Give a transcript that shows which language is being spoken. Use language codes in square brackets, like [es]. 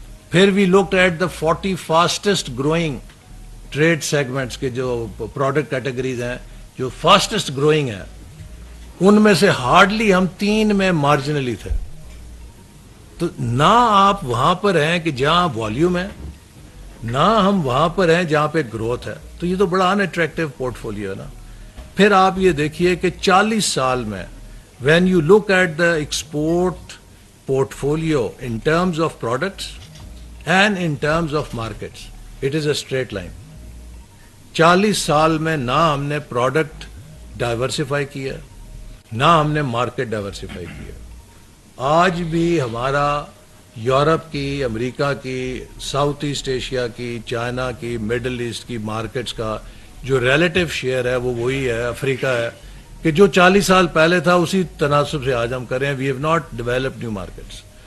[ur] پھر [en] we looked at the 40 fastest growing trade segments [ur] کے جو پروڈکٹ کیٹیگریز ہیں جو فاسٹسٹ گروئنگ ہیں, ان میں سے ہارڈلی ہم 3 میں مارجنلی تھے. تو نہ آپ وہاں پر ہیں کہ جہاں والیوم ہے, نہ ہم وہاں پر ہیں جہاں پہ گروتھ ہے. تو یہ تو بڑا ان اٹریکٹیو پورٹ فولیو ہے نا. پھر آپ یہ دیکھیے کہ 40 سال میں [en] when you look at the export portfolio in terms of products and in terms of markets, it is a straight line. [ur] 40 سال میں نہ ہم نے پروڈکٹ ڈائیورسیفائی کیا, نہ ہم نے مارکیٹ ڈائیورسیفائی کیا. آج بھی ہمارا یورپ کی, امریکہ کی, ساؤتھ ایسٹ ایشیا کی, چائنا کی, مڈل ایسٹ کی مارکیٹس کا جو ریلیٹو شیئر ہے وہ وہی ہے, افریقہ ہے, کہ جو 40 سال پہلے تھا اسی تناسب سے آج ہم کر رہے ہیں. [en] We have not developed new markets.